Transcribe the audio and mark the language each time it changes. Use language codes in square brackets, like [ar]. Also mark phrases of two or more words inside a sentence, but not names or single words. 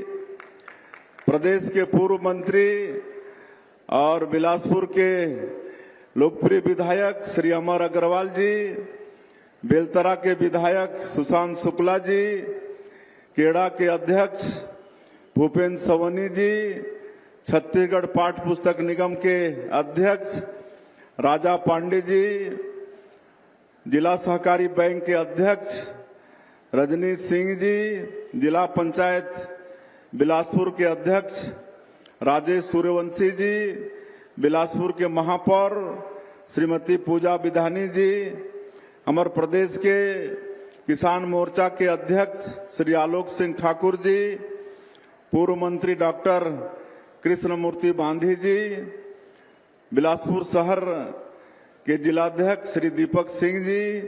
[hi] प्रदेश के पूर्व मंत्री और बिलासपुर के लोकप्रिय विधायक श्री अमर अग्रवाल जी, बेलतरा के विधायक सुशांत शुक्ला जी, केड़ा के अध्यक्ष भूपेन्द्र सवनी जी, छत्तीसगढ़ पाठ पुस्तक निगम के अध्यक्ष राजा पांडे जी, जिला सहकारी बैंक के अध्यक्ष रजनीश सिंह जी, जिला पंचायत बिलासपुर के अध्यक्ष राजेश सूर्यवंशी जी, बिलासपुर के महापौर श्रीमती पूजा विधानी जी, हमारे प्रदेश के किसान मोर्चा के अध्यक्ष श्री आलोक सिंह ठाकुर जी, पूर्व मंत्री डॉक्टर कृष्णमूर्ति बांधी जी, बिलासपुर शहर के जिलाध्यक्ष श्री दीपक सिंह जी,